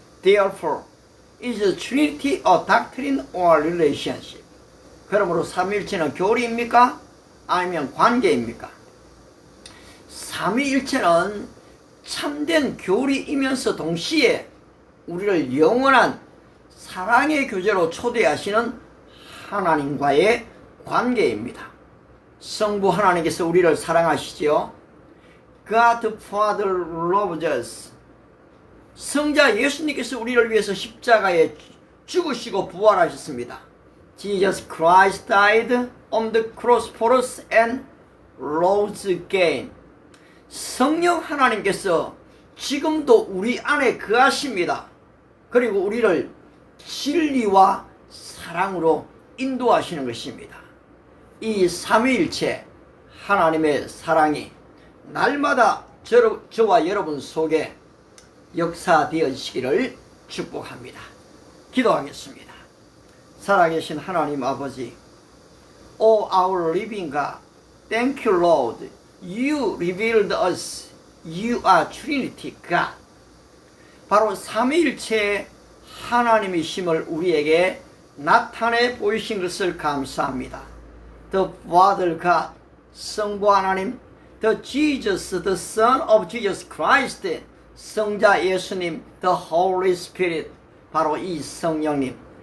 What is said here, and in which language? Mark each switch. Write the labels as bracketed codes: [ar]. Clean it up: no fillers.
[en] Therefore, is the Trinity a doctrine or relationship? [ko] 그러므로 삼위일체는 교리입니까? 아니면 관계입니까? 삼위일체는 참된 교리이면서 동시에 우리를 영원한 사랑의 교제로 초대하시는 하나님과의 관계입니다. 성부 하나님께서 우리를 사랑하시지요. [en] God the Father loves us. [ko] 성자 예수님께서 우리를 위해서 십자가에 죽으시고 부활하셨습니다. [en] Jesus Christ died on the cross for us and rose again. [ko] 성령 하나님께서 지금도 우리 안에 거하십니다. 그리고 우리를 진리와 사랑으로 인도하시는 것입니다. 이 삼위일체 하나님의 사랑이 날마다 저와 여러분 속에 역사되어지기를 축복합니다. 기도하겠습니다. 살아계신 하나님 아버지, [en] O our living God, thank you Lord. You revealed us. You are Trinity God. [ko] 바로 삼위일체 하나님이심을 우리에게 나타내 보이신 것을 감사합니다. [en] The Father God, [ko] 성부 하나님, [en] The Jesus, the Son of Jesus Christ, [ko] 성자 예수님, [en] The Holy Spirit, [ko] 바로 이 성령님.